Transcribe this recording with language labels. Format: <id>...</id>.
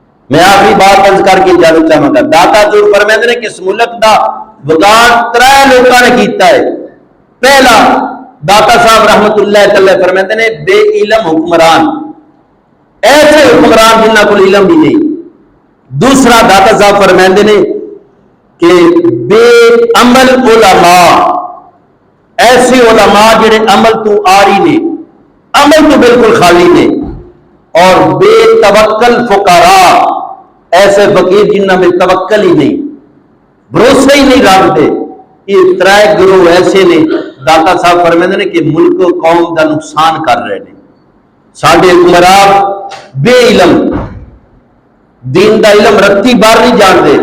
<ur>میں آخری بات عرض کر کے اجازت چاہوں گا.</ur> <pa>داتا جو فرماندے نے کہ اس ملک دا بگاڑ ترے لوکاں نے کیتا ہے. پہلا داتا صاحب رحمت اللہ تعالی فرماندے نے بے علم حکمران، ایسے حکمران جنہاں کو علم بھی نہیں. دوسرا داتا صاحب فرماندے نے کہ بے عمل علماء، ایسے علماء جڑے عمل تو آری نے، عمل تو بالکل خالی نے.</pa> <ur>اور بے توکل فقراء، ایسے فقیر جنہاں میں توکل ہی نہیں، بھروسہ ہی نہیں رکھتے.</ur> <pa>یہ ترائے گروہ ایسے نے داتا صاحب فرماندے نے کہ ملک و قوم دا نقصان کر رہے ہیں. ساڈے حکمران بے علم، دین دا علم رتی بار نہیں جانتے.</pa>